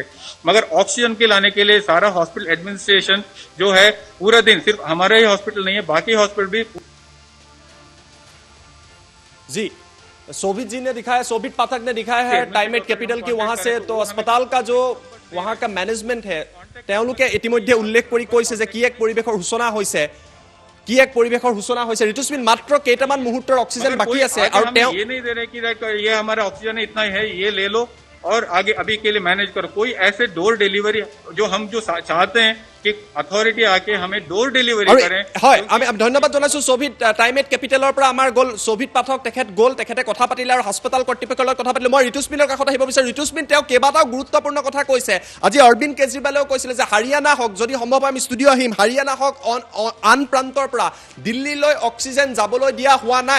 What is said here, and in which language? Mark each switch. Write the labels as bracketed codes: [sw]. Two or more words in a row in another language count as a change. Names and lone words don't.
[hi] मगर ऑक्सीजन के लाने के लिए सारा [en] hospital administration [hi] जो है पूरा दिन, सिर्फ हमारा ही हॉस्पिटल नहीं है, बाकी हॉस्पिटल भी जी शोभित जी ने दिखाया, शोभित पाठक ने दिखाया है टाइमेट कैपिटल की वहां से। तो अस्पताल का जो वहां का मैनेजमेंट है [as] তেওঁলোকে ইতিমধ্যে উল্লেখ কৰি কৈছে যে কি এক পৰিবেশৰ সূচনা হৈছে, কি এক পৰিবেশৰ সূচনা হৈছে। ঋতুস্মিন মাত্ৰ কেইটামান মুহূৰ্তৰ অক্সিজেন বাকি আছে আৰু তেওঁ [hi] ये नहीं दे रहे कि ये हमारा ऑक्सीजन इतना है, ये ले लो और आगे अभी के लिए मैनेज करो। कोई ऐसे [en] door delivery [hi] जो हम जो चाहते हैं कि अथॉरिटी आके हमें [en] door delivery [hi] करें। [as] হয় আমি ধন্যবাদ জনাইছো শোভিত টাইমেট কেপিটেলৰ পৰা আমাৰ গ'ল শোভিত পাঠক, তেখেত গ'ল, তেখেতে কথা পাতিলে আৰু হাস্পতাল কৰ্তৃপক্ষৰ লগত কথা পাতিলে। মই ঋতুস্মিনৰ কাষত আহিব বিচাৰো। ঋতুস্মিন তেওঁ কেইবাটাও গুৰুত্বপূৰ্ণ কথা কৈছে। আজি অৰবিন্দ কেজৰিৱালেও কৈছিলে যে হাৰিয়ানা হওক, যদি সম্ভৱ হয় আমি ষ্টুডিঅ' আহিম, হাৰিয়ানা হওক আন প্ৰান্তৰ পৰা দিল্লীলৈ অক্সিজেন যাবলৈ দিয়া হোৱা নাই।